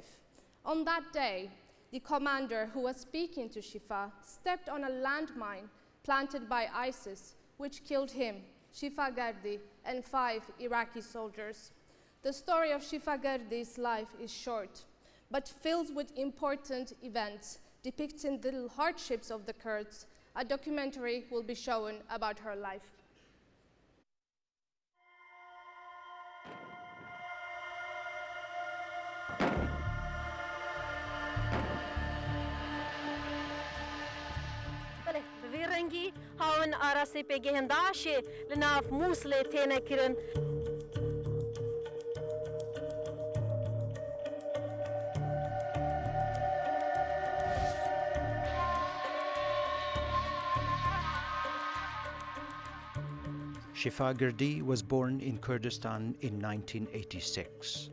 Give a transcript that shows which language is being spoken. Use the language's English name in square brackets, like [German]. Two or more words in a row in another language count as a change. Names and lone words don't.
[English] On that day, the commander who was speaking to Shifa stepped on a landmine planted by ISIS, which killed him, Shifa Gardi, and 5 Iraqi soldiers. The story of Shifa Gardi's life is short, but filled with important events depicting the hardships of the Kurds. A documentary will be shown about her life. [Kurdish] رنگی هاون آراسی پگهنداشی لناف موسل تینه کرن. [English] Shifa Gardi was born in Kurdistan in 1986.